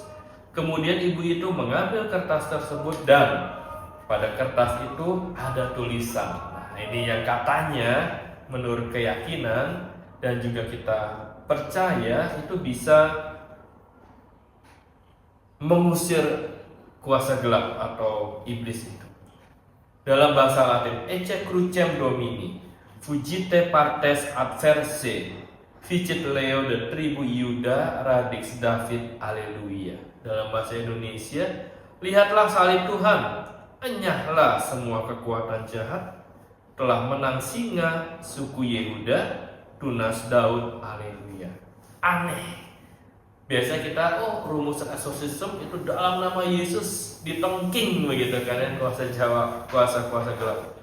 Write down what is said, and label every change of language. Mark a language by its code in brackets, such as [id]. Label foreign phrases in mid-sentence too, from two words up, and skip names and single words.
[id] Kemudian ibu itu mengambil kertas tersebut dan pada kertas itu ada tulisan. Ini yang katanya menurut keyakinan dan juga kita percaya itu bisa mengusir kuasa gelap atau iblis itu. Dalam bahasa Latin, [la] Ecce crucem Domini, fugite partes adversae, vicit Leo de tribu Iuda radix David, Alleluia. [id] Dalam bahasa Indonesia, lihatlah salib Tuhan, enyahlah semua kekuatan jahat, telah menang singa suku Yehuda, tunas Daud, Haleluya. Aneh. Biasa kita, rumus eksorsisme itu dalam nama Yesus ditengking begitu kan, kuasa Jawa, kuasa gelap.